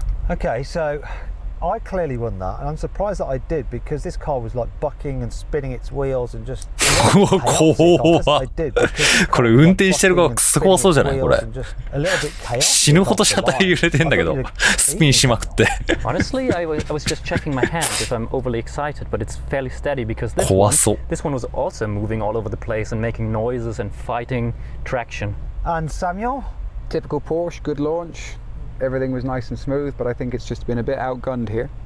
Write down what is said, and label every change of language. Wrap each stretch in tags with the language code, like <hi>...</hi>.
<en>Okay, so I clearly won that, and I'm surprised that I did because this car was like bucking and spinning its wheels and just.</en> <ja>怖っ。これ運転してる側すごそうじゃないこれ。死ぬほど車体揺れてんだけど、スピンしまくって。</ja> <en>Honestly, I was just checking my hand if I'm overly excited, but it's fairly steady because this one was also moving all over the place and making noises and fighting traction. And Samuel? Typical Porsche, good launch. Everything was nice and smooth, but I think it's just been a bit outgunned here.</en>